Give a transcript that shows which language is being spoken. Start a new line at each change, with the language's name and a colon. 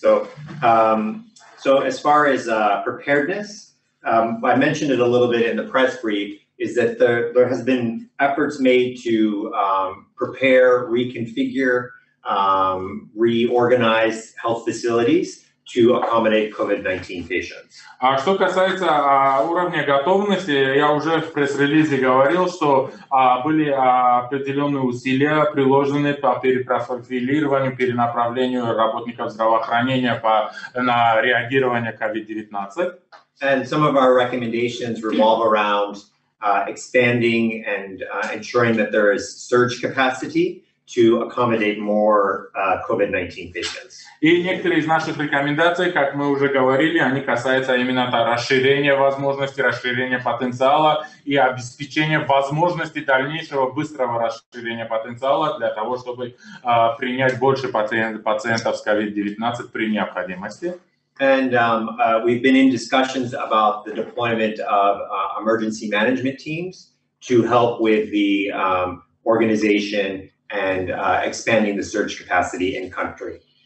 English: So, so as far as preparedness, I mentioned it a little bit in the press brief, is that there has been efforts made to prepare, reconfigure, reorganize health facilities to accommodate COVID-19 patients.
Russian: А что касается уровня готовности, я уже в пресс-релизе говорил, что были определенные усилия приложены по перепрофилированию, перенаправлению работников здравоохранения на реагирование COVID-19.
English: And some of our recommendations revolve around expanding and ensuring that there is surge capacity to accommodate more COVID-19 patients.
Russian: И некоторые из наших рекомендаций, как мы уже говорили, они касаются именно расширения возможностей, расширения потенциала и обеспечения возможности дальнейшего быстрого расширения потенциала для того, чтобы принять больше пациентов с COVID-19 при необходимости.
English: And we've been in discussions about the deployment of emergency management teams to help with the organization and expanding the surge capacity in country.